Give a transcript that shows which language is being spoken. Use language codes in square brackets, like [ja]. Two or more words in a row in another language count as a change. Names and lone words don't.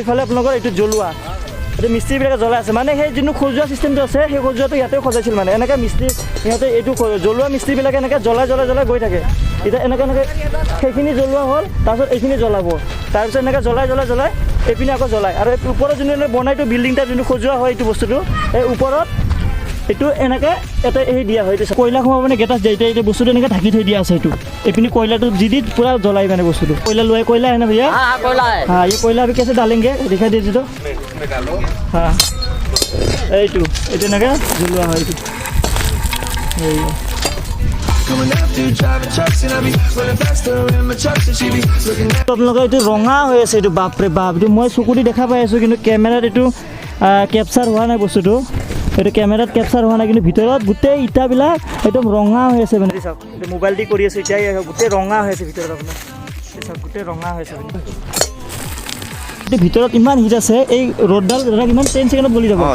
[as] এইফালে আপোনালোকৰ এইটো জ্বলোৱা এইটো মিস্ত্ৰীবিলাকে জ্বলাই আছে মানে সেই যোনটো সজোৱা চিষ্টেমটো আছে সেই সজোৱাটো ইয়াতেও সজাইছিল মানে এনেকৈ মিস্ত্ৰী সিহঁতে এইটো জ্বলোৱা মিস্ত্ৰীবিলাকে এনেকৈ জ্বলাই গৈ থাকে এতিয়া এনেকৈ সেইখিনি জ্বলোৱা হ'ল তাৰপিছত এইখিনি জ্বলাব তাৰপিছত এনেকৈ জ্বলাই এইপিনে আকৌ জ্বলাই আৰু ওপৰত যোনটো বনাইটো বিল্ডিংটা যোনটো সজোৱা হয় এইটো বস্তুটো এই ওপৰত এইটো এনেকৈ এটা এই দিয়া হয় এইটো কয়লা সোমাব মানে গেটাছ দিয়ে এতিয়া বস্তুটো এনেকৈ ঢাকি থৈ দিয়া আছে এইটো এইপিনি কয়লাটো দি দি পূৰা জ্বলাই মানে বস্তুটো কয়লা লোৱাই কয়লা [hi] है ना भैया हाँ कोयला है हाँ ये कोयला अभी कैसे डालेंगे दिखा दीजिए तो हाँ [as] এইটো এইটো এনেকৈ জ্বলোৱা হয় এইটো আপোনালোকে এইটো ৰঙা হৈ আছে এইটো বাপৰে বাপ এইটো মই চকুদি দেখা পাই আছোঁ কিন্তু কেমেৰাত এইটো কেপচাৰ হোৱা নাই বস্তুটো এইটো কেমেৰাত কেপচাৰ হোৱা নাই কিন্তু ভিতৰত গোটেই ইটাবিলাক একদম ৰঙা হৈ আছে মানে চাওক এইটো মোবাইল দি কৰি আছোঁ এতিয়াই গোটেই ৰঙা হৈ আছে ভিতৰত আপোনাৰ চাওক গোটেই ৰঙা হৈ আছে ভিতৰত ইমান হিট আছে এই ৰ'দডাল ইমান 10 ছেকেণ্ডত গলি যাব